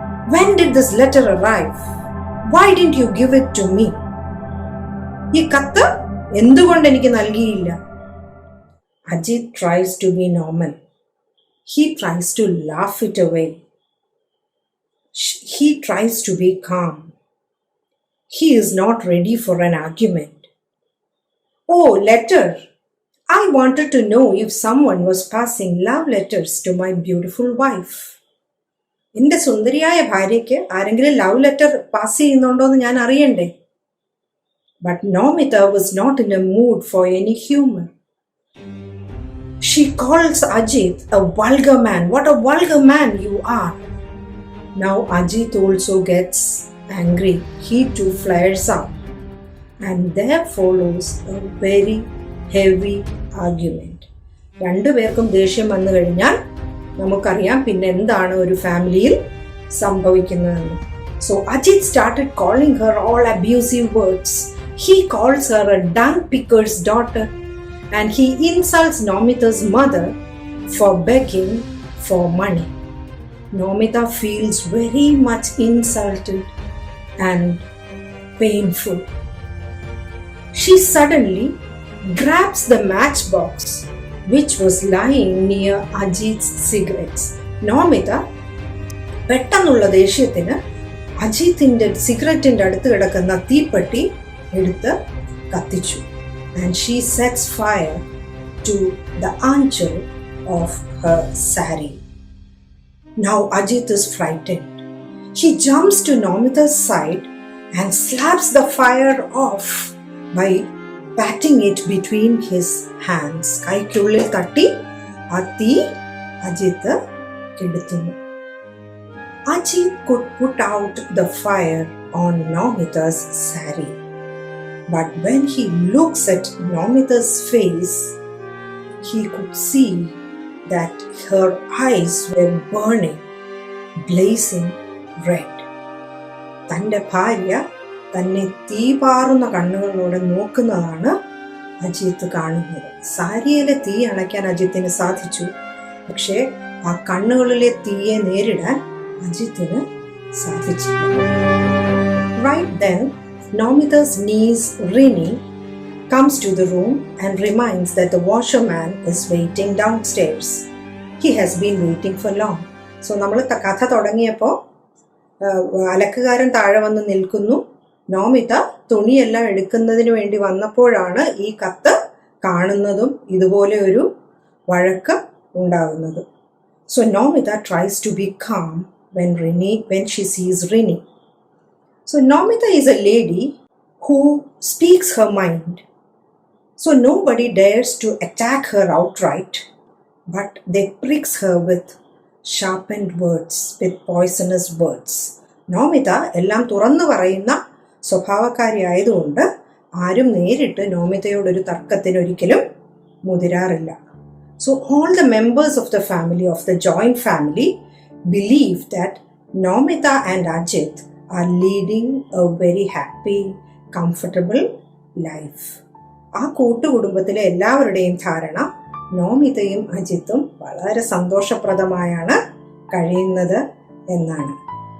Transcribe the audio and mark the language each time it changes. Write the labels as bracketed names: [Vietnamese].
[English] When did this letter arrive? Why didn't you give it to me? [Malayalam] ഈ കത്ത് എന്തുകൊണ്ട് എനിക്ക് നൽകിയില്ല? [English] Ajit tries to be normal. He tries to laugh it away. He tries to be calm. He is not ready for an argument. Oh, letter. I wanted to know if someone was passing love letters to my beautiful wife. [Malayalam] എൻ്റെ സുന്ദരിയായ ഭാര്യയ്ക്ക് ആരെങ്കിലും love letter pass ചെയ്യുന്നുണ്ടോ എന്ന് ഞാൻ അറിയണ്ടേ? [English] But Nomita was not in a mood for any humor. She calls Ajit a vulgar man. What a vulgar man you are. Now Ajit also gets angry. He too flares up. And there follows a very heavy argument. [Malayalam] രണ്ടുപേർക്കും ദേഷ്യം വന്നു കഴിഞ്ഞാൽ നമുക്കറിയാം പിന്നെ എന്താണ് ഒരു ഫാമിലിയിൽ സംഭവിക്കുന്നതെന്ന്. [English] So Ajit started calling her all abusive words. He calls her a dung picker's daughter. And he insults Nomita's mother for begging for money. Nomita feels very much insulted and painful. She suddenly grabs the matchbox which was lying near Ajit's cigarettes. [Malayalam] Nomita പെട്ടെന്നുള്ള ദേഷ്യത്തിന് അജിത്തിന്റെ സിഗരറ്റിന്റെ അടുത്ത് കിടക്കുന്ന തീപ്പെട്ടി എടുത്ത് കത്തിച്ചു. [English] And she sets fire to the anchor of her sari. Now Ajit is frightened. He jumps to Nomita's side and slaps the fire off by patting it between his hands. [Malayalam] കൈക്കുള്ളിൽ തട്ടി ആ തീ Ajith കെടുത്തുന്നു. [English] Ajit could put out the fire on Nomita's sari. But when he looks at Nomita's face, he could see that her eyes were burning, blazing red. [Malayalam] തൻ്റെ ഭാര്യ തന്നെ തീപാറുന്ന കണ്ണുകളോടെ നോക്കുന്നതാണ് അജിത്ത് കാണുന്നത്. സാരിയിലെ തീ അണയ്ക്കാൻ അജിത്തിന് സാധിച്ചു. പക്ഷേ ആ കണ്ണുകളിലെ തീയെ നേരിടാൻ അജിത്തിന് സാധിച്ചില്ല. [English] Right then, Nomita's niece Rini comes to the room and reminds that the washerman is waiting downstairs. He has been waiting for long. [Malayalam] So നമ്മൾ കഥ തുടങ്ങിയപ്പോൾ അലക്കുകാരൻ താഴെ വന്ന് നിൽക്കുന്നു. നോമിത തുണിയെല്ലാം എടുക്കുന്നതിന് വേണ്ടി വന്നപ്പോഴാണ് ഈ കത്ത് കാണുന്നതും ഇതുപോലെ ഒരു വഴക്ക് ഉണ്ടാകുന്നതും. [English] So Nomita tries to be calm when she sees Rini. So Nomita is a lady who speaks her mind. So nobody dares to attack her outright. but they pricks her with sharpened words, with poisonous words. [Malayalam] Nomita എല്ലാം തുറന്നു പറയുന്ന സ്വഭാവക്കാരിയായതുകൊണ്ട് ആരും നേരിട്ട് നോമിതയോടൊരു തർക്കത്തിന് ഒരിക്കലും മുതിരാറില്ല. [English] So all the members of the family, of the joint family, believe that Nomita and Ajit are leading a very happy, comfortable life. [Malayalam] ആ കൂട്ടുകുടുംബത്തിലെ എല്ലാവരുടെയും ധാരണ നോമിതയും അജിത്തും വളരെ സന്തോഷപ്രദമായാണ് കഴിയുന്നത് എന്നാണ്.